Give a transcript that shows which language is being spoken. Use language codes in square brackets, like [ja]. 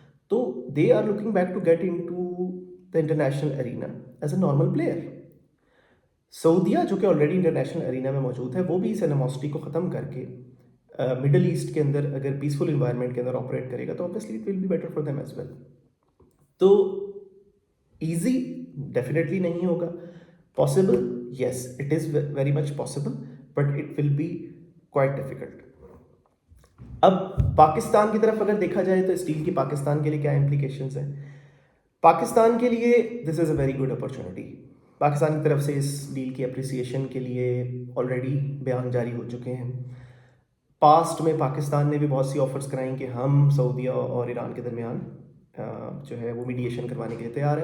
[en] تو they are looking back to get into the international arena as a normal player. [ur] سعودیہ جو کہ already international arena میں موجود ہے, وہ بھی اس انیموسٹی کو ختم کر کے مڈل ایسٹ کے اندر اگر پیسفل انوائرمنٹ کے اندر آپریٹ کرے گا تو [en] obviously it will be better for them as well. [ur] تو ایزی ڈیفینیٹلی نہیں ہوگا. [en] Possible, yes it is very much possible, but it will be quite difficult. [ur] اب پاکستان کی طرف اگر دیکھا جائے تو اس ڈیل کی پاکستان کے لیے کیا امپلیکیشنز ہیں؟ پاکستان کے لیے [en] This is a very good opportunity. [ur] Pakistan کی طرف سے اس ڈیل کی اپریسیشن کے لیے آلریڈی بیان جاری ہو چکے ہیں. پاسٹ میں پاکستان نے بھی بہت سی آفرز کرائیں کہ ہم سعودیہ اور ایران کے درمیان جو ہے وہ میڈیشن کروانے کے لیے تیار ہیں.